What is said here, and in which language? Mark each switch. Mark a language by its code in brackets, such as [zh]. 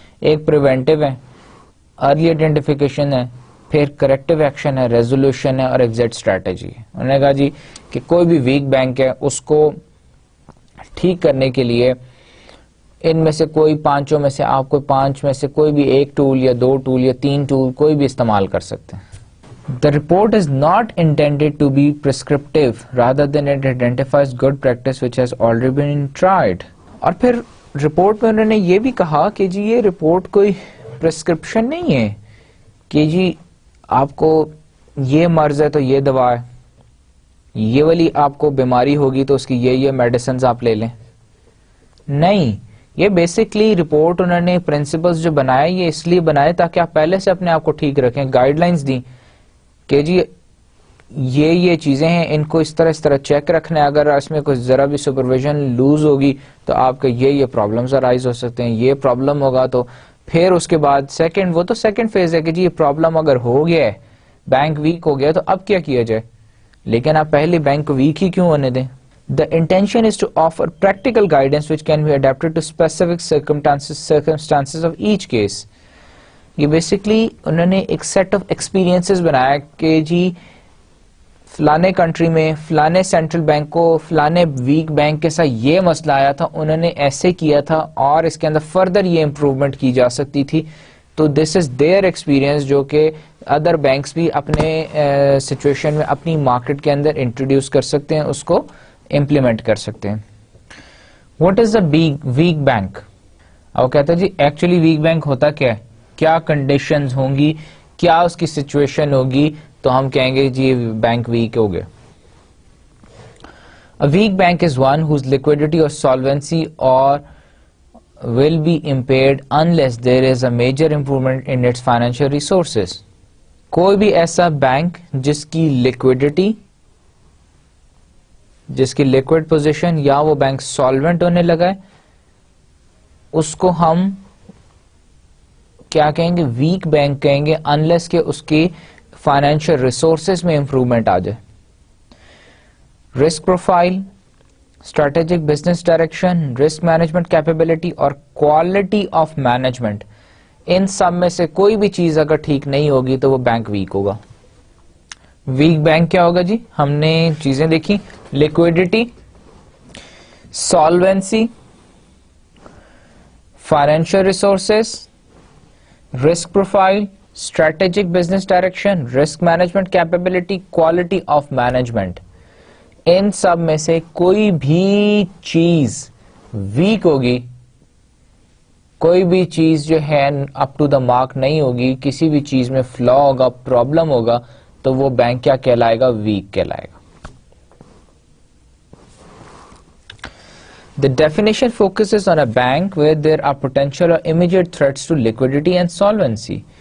[ur] ایک پریونٹیو ہے, early identification ہے, پھر کریکٹیو ایکشن ہے, ریزولوشن ہے, اور ایگزٹ اسٹریٹجی ہے. انہوں نے کہا جی کہ کوئی بھی ویک بینک ہے اس کو ٹھیک کرنے کے لیے ان میں سے کوئی 5 میں سے آپ کو 5 میں سے کوئی بھی ایک ٹول یا 2 ٹول یا 3 ٹول کوئی بھی استعمال کر سکتے ہیں. [en] The report is not intended to be prescriptive, rather than it identifies good practice which has already been tried. [ur] اور پھر رپورٹ میں انہوں نے یہ بھی کہا کہ جی یہ رپورٹ کوئی پرسکرپشن نہیں ہے کہ جی آپ کو یہ مرض ہے تو یہ دوا ہے, یہ والی آپ کو بیماری ہوگی تو اس کی یہ میڈیسنز آپ لے لیں. نہیں, یہ بیسکلی رپورٹ انہوں نے پرنسپلز جو بنائے یہ اس لیے بنائے تاکہ آپ پہلے سے اپنے آپ کو ٹھیک رکھیں, گائیڈ لائنز دیں کہ جی یہ چیزیں ہیں, ان کو اس طرح چیک رکھنا ہے, اگر اس میں کوئی ذرا بھی سپرویژن لوز ہوگی تو آپ کے یہ پرابلمز ارائز ہو سکتے ہیں, یہ پرابلم ہوگا. تو پھر اس کے بعد وہ تو سیکنڈ فیز ہے کہ جی یہ پرابلم اگر ہو گیا ہے, بینک ویک ہو گیا, تو اب کیا جائے, لیکن آپ پہلے بینک کو ویک ہی کیوں ہونے دیں. [en] The intention is to offer practical guidance which can be adapted to specific circumstances of each case. [ur] یہ بیسکلی انہوں نے ایک سیٹ آف ایکسپیرینسز بنایا کہ جی فلانے کنٹری میں فلانے سینٹرل بینک کو فلانے ویک بینک کے ساتھ یہ مسئلہ آیا تھا, انہوں نے ایسے کیا تھا اور اس کے اندر فردر یہ امپروومنٹ کی جا سکتی تھی. تو [en] this is their experience [ur] جو کہ ادر بینکس بھی اپنے سچویشن میں اپنی مارکیٹ کے اندر انٹروڈیوس کر سکتے ہیں, اس کو امپلیمنٹ کر سکتے ہیں. [en] What is a weak bank? [ur] اب کہتا ہے جی ایکچولی ویک بینک ہوتا کیا ہے, کیا کنڈیشنز ہوں گی, کیا اس کی سچویشن ہوگی, تو ہم کہیں گے جی بینک ویک ہو گیا. [en] A weak bank is one whose liquidity or solvency or will be impaired unless there is a major improvement in its financial resources. [ur] کوئی بھی ایسا بینک جس کی لیکوڈیٹی, جس کی لیکوڈ پوزیشن یا وہ بینک سالوینٹ ہونے لگا ہے, اس کو ہم کیا کہیں گے, ویک بینک کہیں گے, انلیس کہ اس کی فائنینشیل ریسورسز میں امپروومنٹ آ جائے. Risk profile, strategic business direction, risk management capability اور کوالٹی آف مینجمنٹ, ان سب میں سے کوئی بھی چیز اگر ٹھیک نہیں ہوگی تو وہ بینک ویک ہوگا. ویک بینک کیا ہوگا جی, ہم نے چیزیں دیکھی, liquidity, solvency, [en] financial resources, risk profile, strategic business direction, risk management capability, quality of management. [ur] ان سب میں سے کوئی بھی چیز ویک ہوگی, کوئی بھی چیز جو ہے [en] up to the mark [ur] نہیں ہوگی, کسی بھی چیز میں فلا ہوگا, پرابلم ہوگا, تو وہ بینک کیا کہلائے گا؟ ویک کہلائے گا. [en] The definition focuses on a bank where there are potential or immediate threats to liquidity and solvency.